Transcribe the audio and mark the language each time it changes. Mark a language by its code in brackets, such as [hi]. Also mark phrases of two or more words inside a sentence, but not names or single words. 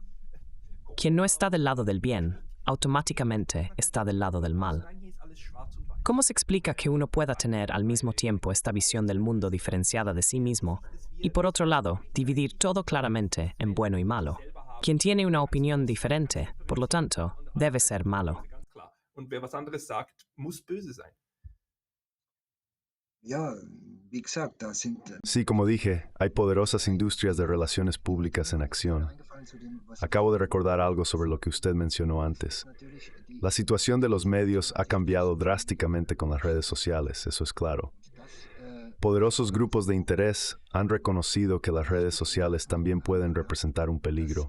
[es] Quien no está del lado del bien, automáticamente está del lado del mal. ¿Cómo se explica que uno pueda tener al mismo tiempo esta visión del mundo diferenciada de sí mismo y, por otro lado, dividir todo claramente en bueno y malo? Quien tiene una opinión diferente, por lo tanto, debe ser malo. [de] Und wer was anderes sagt, muss böse sein. Ja, wie gesagt, da sind [es] Sí, como dije, hay poderosas industrias de relaciones públicas en acción. Acabo de recordar algo sobre lo que usted mencionó antes. La situación de los medios ha cambiado drásticamente con las redes sociales, eso es claro. Poderosos grupos de interés han reconocido que las redes sociales también pueden representar un peligro.